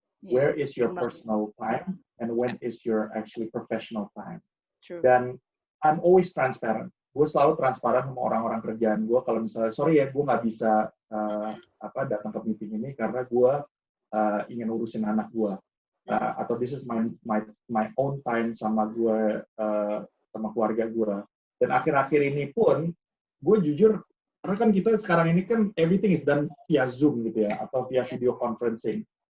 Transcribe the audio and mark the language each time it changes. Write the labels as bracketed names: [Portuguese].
[English] Where is your personal time and when is your actually professional time? True. Dan I'm always transparent. [Indonesian] Gue selalu transparan sama orang-orang kerjaan gue. Kalau misalnya, sorry ya, gue nggak bisa datang ke meeting ini karena gue ingin urusin anak gue. Atau [English] this is my own time [Indonesian] sama gue, sama keluarga gue. Dan akhir-akhir ini pun, gue jujur, karena kan kita sekarang ini kan [English] everything is done via Zoom [Indonesian] gitu ya, atau via video conferencing.